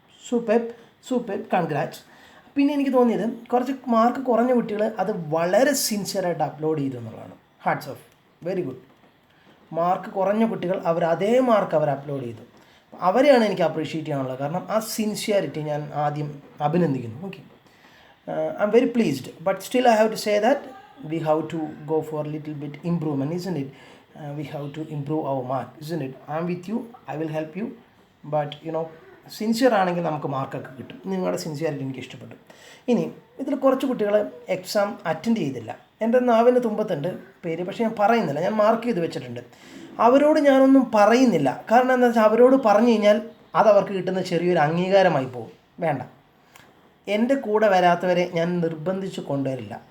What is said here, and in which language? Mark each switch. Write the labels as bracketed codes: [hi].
[en] Superb, superb, congrats. [ml] പിന്നെ എനിക്ക് തോന്നിയത് കുറച്ച് മാർക്ക് കുറഞ്ഞ കുട്ടികൾ അത് വളരെ സിൻസിയറായിട്ട് അപ്ലോഡ് ചെയ്തു എന്നുള്ളതാണ്. [en] Hats off, very good. [ml] Mark കുറഞ്ഞ കുട്ടികൾ അവർ അതേ മാർക്ക് അവർ അപ്ലോഡ് ചെയ്തു. അവരെയാണ് എനിക്ക് അപ്രീഷിയേറ്റ് ചെയ്യാനുള്ളത്. കാരണം ആ സിൻസിയറിറ്റി ഞാൻ ആദ്യം അഭിനന്ദിക്കുന്നു. [en] Okay, I am very pleased, but still I have to say that we have to go for little bit improvement, isn't it? We have to improve our mark, isn't it? I am with you, I will help you, but [ml] sincere ആണെങ്കിൽ നമുക്ക് മാർക്കൊക്കെ കിട്ടും. നിങ്ങളുടെ sincerity എനിക്ക് ഇഷ്ടപ്പെട്ടു. ഇനി ഇതിൽ കുറച്ച് കുട്ടികൾ എക്സാം അറ്റൻഡ് ചെയ്തില്ല. എൻ്റെ നാവിൻ്റെ തുമ്പത്തുണ്ട് പേര്, പക്ഷേ ഞാൻ പറയുന്നില്ല, ഞാൻ മാർക്ക് ചെയ്ത് വെച്ചിട്ടുണ്ട്. അവരോട് ഞാനൊന്നും പറയുന്നില്ല. കാരണം എന്താ വെച്ചാൽ അവരോട് പറഞ്ഞു കഴിഞ്ഞാൽ അതവർക്ക് കിട്ടുന്ന ചെറിയൊരു അംഗീകാരമായി പോകും. വേണ്ട, എൻ്റെ കൂടെ വരാത്തവരെ ഞാൻ നിർബന്ധിച്ച് കൊണ്ടുവരില്ല.